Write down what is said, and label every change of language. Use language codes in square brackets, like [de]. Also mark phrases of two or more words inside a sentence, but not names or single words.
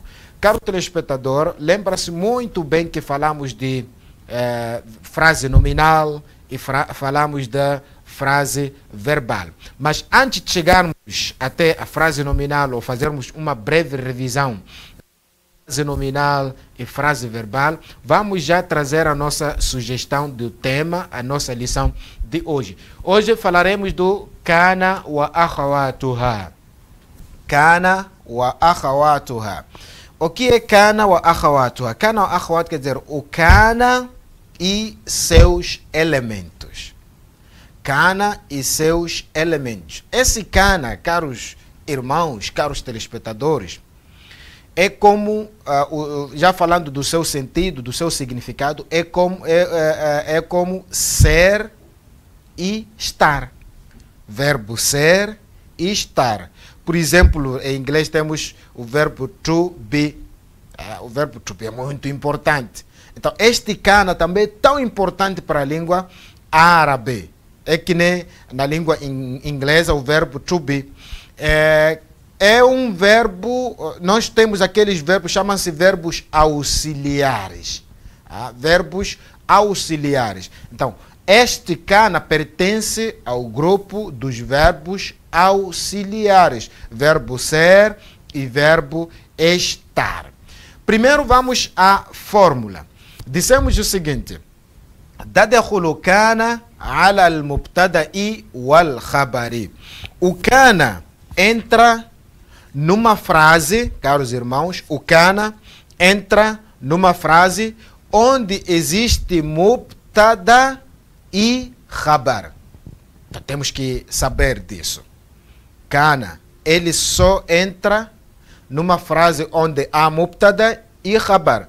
[pt] Caro telespectador, lembra-se muito bem que falamos de frase nominal e falamos da frase verbal. Mas antes de chegarmos até a frase nominal ou fazermos uma breve revisão frase nominal e frase verbal, vamos já trazer a nossa sugestão do tema, a nossa lição de hoje. Hoje falaremos do [ar] كان وأخواتها. كان وأخواتها. [pt] O que é [ar] كان وأخواتها? كان وأخواتها [pt] quer dizer o kana e seus elementos. Kana e seus elementos. Esse kana, caros irmãos, caros telespectadores, é como, já falando do seu sentido, do seu significado, é como ser e estar. Verbo ser e estar. Por exemplo, em inglês temos o verbo [en] to be. [pt] O verbo [en] to be [pt] é muito importante. Então, este kana também é tão importante para a língua árabe. É que nem na língua inglesa o verbo [en] to be. [pt] É um verbo, nós temos aqueles verbos, chamam-se verbos auxiliares. Verbos auxiliares. Então, este kana pertence ao grupo dos verbos auxiliares. Verbo ser e verbo estar. Primeiro vamos à fórmula. Dissemos o seguinte. [ar] تدخل كان على المبتدأ والخبر. [pt] O kana entra numa frase, caros irmãos, o kana entra numa frase onde existe mubtada e khabar. Então, temos que saber disso. Kana, ele só entra numa frase onde há mubtada e khabar.